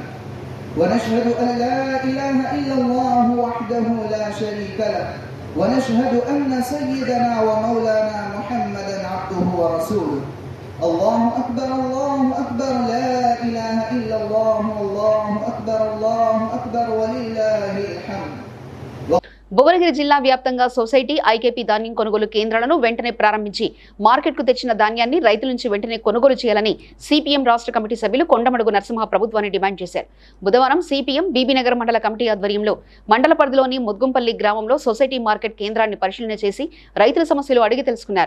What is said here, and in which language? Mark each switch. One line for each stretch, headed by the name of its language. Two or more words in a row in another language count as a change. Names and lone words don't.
Arabic: ونشهد أن لا إله إلا الله وحده لا شريك له، ونشهد أن سيدنا ومولانا محمدا عبده ورسوله. الله أكبر لا إله إلا الله، الله أكبر ولله الحمد.
Telugu: భువనగిరి జిల్లా వ్యాప్తంగా సొసైటీ, ఐకేపీ ధాన్యం కొనుగోలు కేంద్రాలను వెంటనే ప్రారంభించి మార్కెట్కు తెచ్చిన ధాన్యాన్ని రైతుల నుంచి వెంటనే కొనుగోలు చేయాలని సిపిఎం రాష్ట్ర కమిటీ సభ్యులు కొండమడుగు నరసింహ ప్రభుత్వాన్ని డిమాండ్ చేశారు. బుధవారం సిపిఎం బీబీనగర్ మండల కమిటీ ఆధ్వర్యంలో మండల పరిధిలోని ముద్గుంపల్లి గ్రామంలో
English: society market
Telugu: కేంద్రాన్ని పరిశీలన చేసి రైతుల సమస్యలు అడిగి తెలుసుకున్నారు.